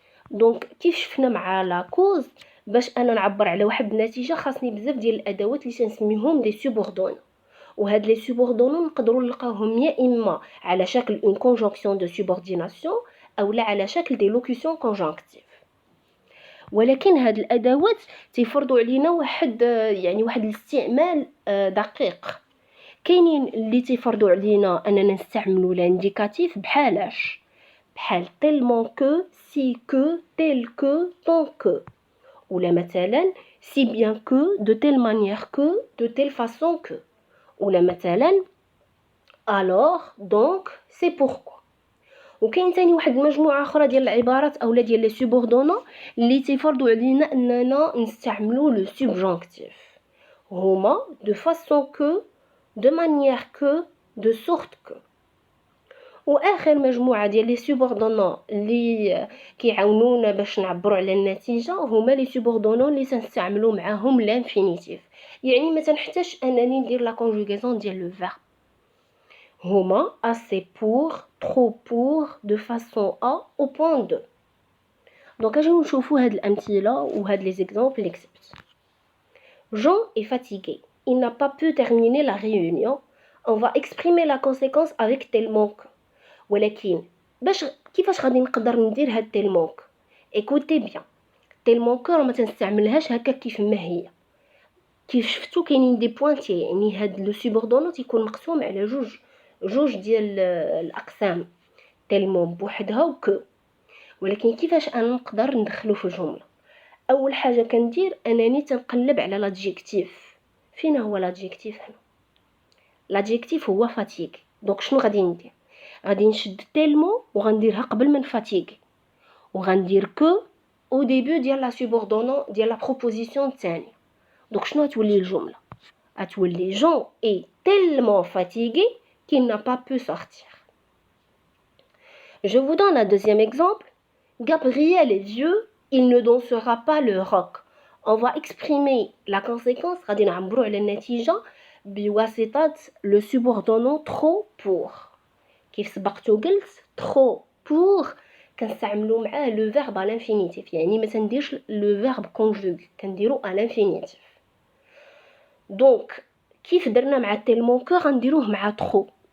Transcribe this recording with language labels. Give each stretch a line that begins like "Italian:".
Arabic: دونك كيف شفنا مع لا كوز، باش انا نعبر على واحد النتيجة خاصني بزاف ديال الادوات اللي تنسميهم دي سوبوردون، وهاد لي سوبوردون نقدروا نلقاوهم يا اما على شكل اون كونجونكسيون دو سوبورديناسيون او لا على شكل دي لوكيسيون كونجونكتيف. ولكن هاد الادوات تيفرضوا علينا واحد الاستعمال دقيق. كاينين اللي تيفرضوا علينا اننا نستعملوا لانديكاتيف بحال
French: tellement que, si que, tel que, tant que، ولا مثلا si bien que, de telle manière que, de telle façon que، ولا مثلا alors, donc, c'est pourquoi.
Arabic: وكاين ثاني واحد المجموعه اخرى ديال العبارات اولا ديال لي سوبوردونون اللي تيفرضوا علينا اننا نستعملوا لو سوبجونكتيف، هما
French: de façon que, de manière que, de sorte que.
Arabic: واخر مجموعه ديال لي سوبوردونون اللي كيعاونونا باش نعبروا على النتيجه هما لي سوبوردونون اللي تنستعملوا معاهم لانفينيتيف. يعني ما تنحتاجش انني ندير لا كونجوغاسيون ديال لو فيرب، هما
French: assez pour, trop pour, de façon à, au point de.
Arabic: دونك اجيو نشوفوا هاد الامثله وهاد لي زيكزامبل اللي كتبت.
French: Jean est fatigué, il n'a pas pu terminer la réunion. On va exprimer la conséquence avec tellement que.
Arabic: ولكن كيفاش غادي نقدر ندير هاد tellement que؟
French: écoutez bien, tellement que
Arabic: راه ما تنستعملهاش هكا كيف ما هي. كيف شفتوا كاينين دي بوينتي، يعني هاد لو سوبوردونون تيكون مقسوم على جوج ديال الاقسام، تيلمون بوحدها وكو. ولكن كيفاش انا نقدر ندخلو في الجمله؟ اول حاجه كندير انني تنقلب على لادجيكتيف. فين هو لادجيكتيف هنا؟ لادجيكتيف هو فاتيغ. دونك شنو غادي ندير؟ غادي نشد تيلمون وغنديرها قبل من فاتيغ، وغندير كو او ديبي ديال لا سوبوردونون ديال لا بروبوزيسيون الثانيه. دونك شنو تولي الجمله؟ تولي
French: Jean est tellement fatigué qu'il n'a pas pu sortir. Je vous donne un deuxième exemple. Gabriel est vieux, il ne dansera pas le rock. On va exprimer la conséquence
Arabic: غادي نعبروا على النتيجة بواسطة
French: le subordonnant trop pour.
Arabic: كيف سبقت وقلت
French: trop pour
Arabic: كنستعملوا معاه
French: le verbe à l'infinitif،
Arabic: يعني ما تنديرش
French: le verbe conjugué، كنديرو à l'infinitif.
Arabic: دونك كيف درنا مع tellement que غنديروه مع trop.